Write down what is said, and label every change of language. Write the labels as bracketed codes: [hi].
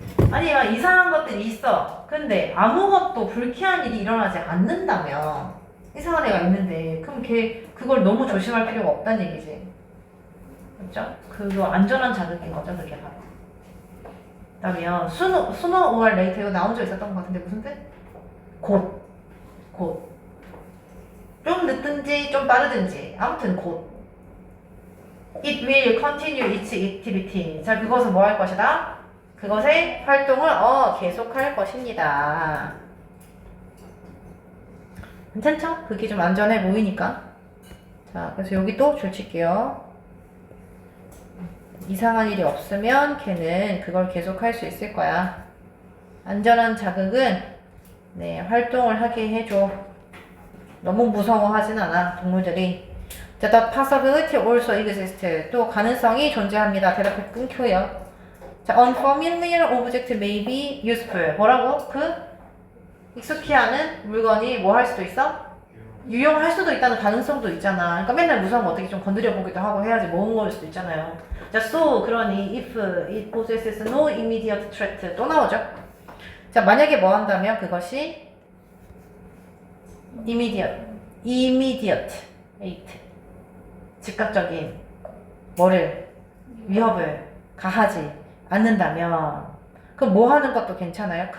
[ko] 아니야, 이상한 것들이 있어. 근데 아무것도 불쾌한 일이 일어나지 않는다면 이상한 애가 있는데 그럼 그걸 너무 조심할 필요가 없다는 얘기지. 그렇죠? 그거 안전한 자극인 거죠, 그게 바로. 그다음에 [en] sooner or later [ko] 이거 나온 적 있었던 것 같은데 무슨 뜻? 곧. 좀 늦든지 좀 빠르든지 아무튼 곧. [en] It will continue its activity. [ko] 자, 그것은 뭐 할 것이다? 그것의 활동을 계속할 것입니다. 괜찮죠? 그게 좀 안전해 보이니까. 자, 그래서 여기 또 줄칠게요. 이상한 일이 없으면 걔는 그걸 계속할 수 있을 거야. 안전한 자극은 활동을 하게 해줘. 너무 무서워하진 않아, 동물들이. [en] 자, the possibility also exists. [ko] 또 가능성이 존재합니다. 대답이 끊겨요. 자, [en] unfamiliar object may be useful. [ko] 뭐라고? 익숙히 하는 물건이 뭐 할 수도 있어? 유용할 수도 있다는 가능성도 있잖아. 그러니까 맨날 무서운 거 어떻게 좀 건드려 보기도 하고 해야지 모은 거일 수도 있잖아요. 자, [en] so [ko] 그러니 [en] if it possesses no immediate threat [ko] 또 나오죠. 자, 만약에 뭐 한다면 그것이 immediate 즉각적인 위협을 가하지 않는다면 그럼 뭐 하는 것도 괜찮아요?